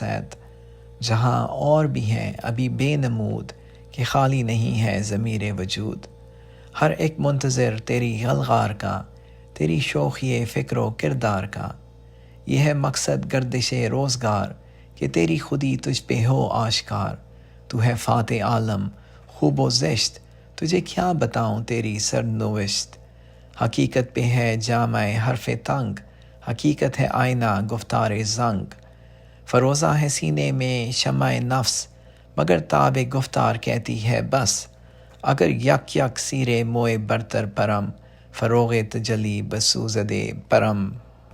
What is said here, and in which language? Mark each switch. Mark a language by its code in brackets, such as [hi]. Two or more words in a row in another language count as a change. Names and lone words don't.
[ur] سید، جہاں اور بھی ہیں ابھی بے نمود، کہ خالی نہیں ہے ضمیر وجود، ہر ایک منتظر تیری غلغار کا، تیری شوخی فکر و کردار کا، یہ ہے مقصد گردش روزگار، کہ تیری خودی تجھ پہ ہو آشکار، تو ہے فاتح عالم خوب و زشت، تجھے کیا بتاؤں تیری سرنوشت، حقیقت پہ ہے جامع حرف تنگ، حقیقت ہے آئینہ گفتار زنگ، فروزہ ہے سینے میں شمع نفس، مگر تاب گفتار کہتی ہے بس، [fa] اگر یک یک سیرے موئے برتر پرم، فروغ تجلی بسوزد پرم۔